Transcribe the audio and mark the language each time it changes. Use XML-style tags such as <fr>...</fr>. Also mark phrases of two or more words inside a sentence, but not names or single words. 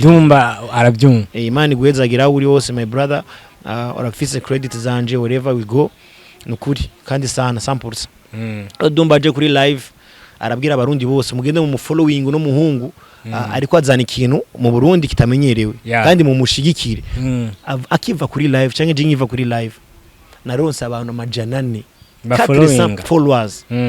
<rn>Dumba arabyumva Imana guhezagira uri wose</rn> <en>my brother</en> <rn>urafise credit zanje</rn> <en>wherever we go</en> <rn>nukuri kandi sana 100% Dumba aje kuri live arabwira abarundi bose mugende mu following no muhungu ariko azana ikintu mu Burundi kitamenyerewe kandi mu mushigikire akiva kuri live cyangwa je ngiva kuri live naronse abantu majanane 400 followers</rn>